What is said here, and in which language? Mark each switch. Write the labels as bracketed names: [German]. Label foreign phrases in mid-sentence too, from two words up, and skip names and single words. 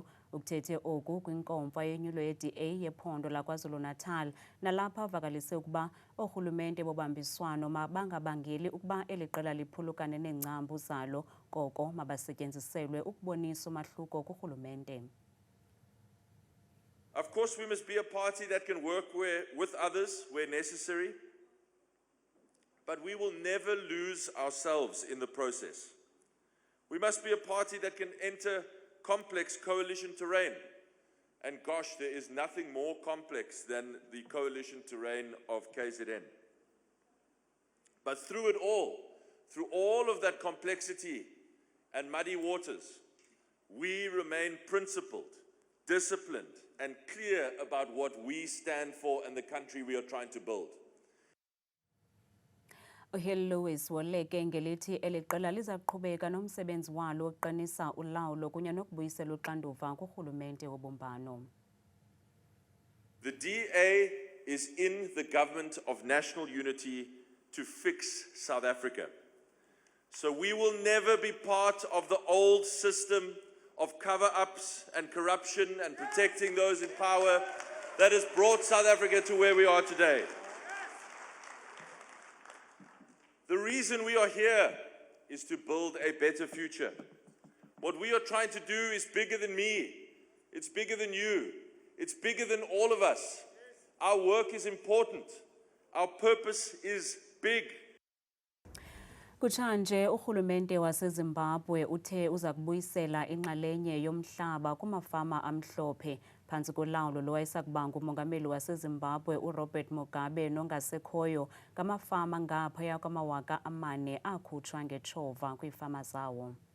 [Xhosa] Ukuthethe oku kwinkomfa yenyulo ye-DA yephondo laKwaZulu-Natal nalapha avakalise ukuba oorhulumente bobambiswano mabangabangeli ukuba eli qela liphulukane neengcambu zalo, koko mabasetyenziselwe ukubonisa umahluko kurhulumente. [English] Of course, we must be a party that can work with others where necessary, but we will never lose ourselves in the process. We must be a party that can enter complex coalition terrain And gosh, there is nothing more complex than the coalition terrain of KZN. But through all of that complexity and muddy waters, we remain principled, disciplined, and clear about what we stand for and the country we are trying to build. [Xhosa] uHill Lewis woleke ngelithi eliqela lizaqhubeka nomsebenzi walo wokuqinisa ulawulo kunye nokubuyisela uxanduva kurhulumente wobumbano. [English] The DA is in the government of national unity to fix South Africa. So we will never be part of the old system of cover-ups and corruption and protecting those in power that has brought South Africa to where we are today. The reason we are here is to build a better future. What we are trying to do is bigger than me. It's bigger than you. It's bigger than all of us. Our work is important. Our purpose is big. [Xhosa] Kutshanje urhulumente waseZimbabwe uthe uza kubuyisela inxalenye yomhlaba kumafama amhlophe phantsi kolawulo lowayesakuba ngumongameli waseZimbabwe uRobert Mugabe nongasekhoyo ngamafama ngaphaya kwama4,000 akhutshwa ngetshova kwiifama zawo.